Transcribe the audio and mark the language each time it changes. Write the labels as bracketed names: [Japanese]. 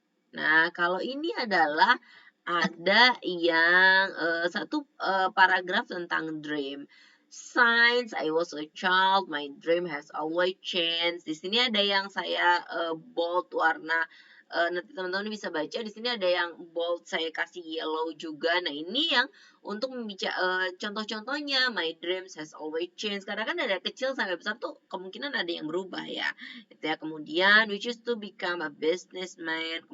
[Indonesian] Nah, kalau ini adalah ada yang satu paragraf tentang dream. [English] Since I was a child, my dream has always changed. [Indonesian] Di sini ada yang saya bold warna nanti teman-teman bisa baca. Di sini ada yang bold saya kasih yellow juga. Nah, ini yang untuk contoh-contohnya [English] my dreams has always changed. [Indonesian] Karena kan dari kecil sampai besar tuh kemungkinan ada yang berubah ya. Gitu ya. [English] Kemudian which is to become a businessman.